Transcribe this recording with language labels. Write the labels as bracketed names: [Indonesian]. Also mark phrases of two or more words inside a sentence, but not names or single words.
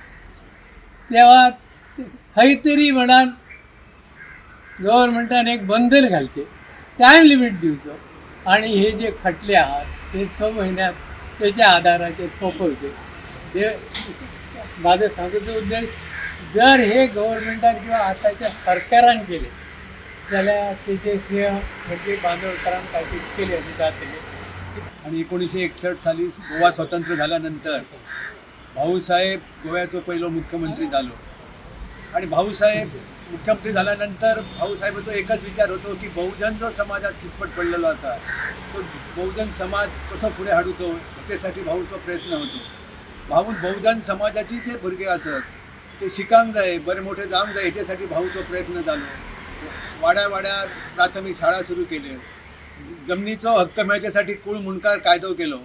[Konkani] तेव्हा खंय तरी म्हणान गव्हर्मेंटान एक बंदन घालचे, टायम लिमीट दिवचो आणि हे जे खटले आहात ते 6 म्हयन्यात त्याच्या आधाराचेर सोंपवचे. माझं सांगूचो उद्देश जर हे गव्हर्मेंटान किंवा आताच्या सरकारान केले जाल्यार तेचे श्रेय म्हणजे बांदोडकरांक खातीर केले अशें जातलें. आणि 1961 साली गोवा स्वतंत्र झाल्यानंतर भाऊसाहेब गोव्याचो पहिलो मुख्यमंत्री झालो. आणि भाऊसाहेब मुख्यमंत्री झाल्यानंतर भाऊसाहेबाचो एकच विचार होतो की बहुजन जो समाजात कितपत पडलेलो असा तो बहुजन समाज कसो फुडें हाडूचो हेच्यासाठी भाऊचो प्रयत्न होतो. बहुजन समाजाची जे भुरगे असत ते शिकांक जाय, बरे मोठे जावंक जाय हेच्यासाठी भाऊचो प्रयत्न जालो. वाड्या वाड्यार प्राथमीक शाळा सुरू केल्यो, जमनीचो हक्क मेळच्यासाठी कूळ मुणकार कायदो केलो.